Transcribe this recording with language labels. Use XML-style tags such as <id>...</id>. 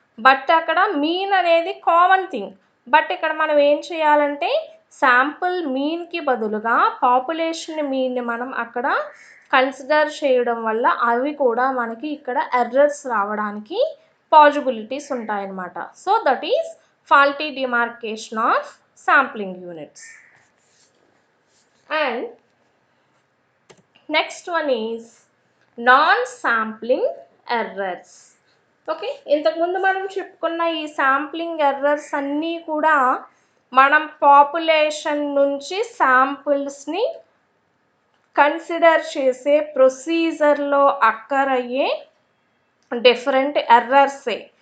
<te>But అక్కడ mean అనేది common thing. But ఇక్కడ మనం ఏం చేయాలంటే శాంపుల్ మీన్కి బదులుగా పాపులేషన్ మీన్ని మనం అక్కడ కన్సిడర్ చేయడం వల్ల అవి కూడా మనకి ఇక్కడ ఎర్రర్స్ రావడానికి పాసిబిలిటీస్ ఉంటాయన్నమాట.</te> <en>So that is faulty demarcation of sampling units. And next one is non-sampling errors.</en> <te>Okay, ఇంతకుముందు మనం చెప్పుకున్న ఈ శాంప్లింగ్ ఎర్రర్స్ అన్నీ కూడా మనం పాపులేషన్ నుంచి శాంపుల్స్ని కన్సిడర్ చేసే ప్రొసీజర్లో అక్కర్ అయ్యే డిఫరెంట్ ఎర్రర్సే.</te>